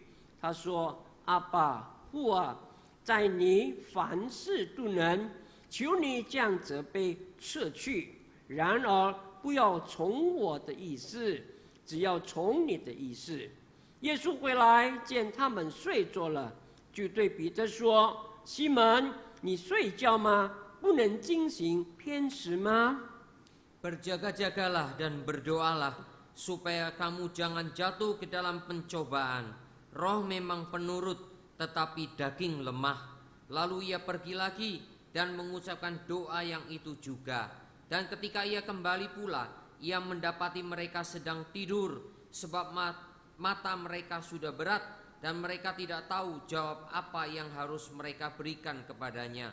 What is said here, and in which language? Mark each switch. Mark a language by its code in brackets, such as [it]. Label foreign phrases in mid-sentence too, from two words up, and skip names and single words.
[zh] 他说：“阿爸父啊，在你凡事都能，求你将这杯撤去。然而不要从我的意思，只要从你的意思。” 耶稣回来见他们睡着了，就对彼得说：“西门，你睡觉吗？不能惊醒偏食吗？” [id] Berjaga-jagalah dan berdoalah supaya kamu jangan jatuh ke dalam pencobaan. Roh memang penurut, tetapi daging lemah. Lalu ia pergi lagi dan mengucapkan doa yang itu juga. Dan ketika ia kembali pula, ia mendapati mereka sedang tidur, sebab mata mereka sudah berat dan mereka tidak tahu jawab apa yang harus mereka berikan kepadanya.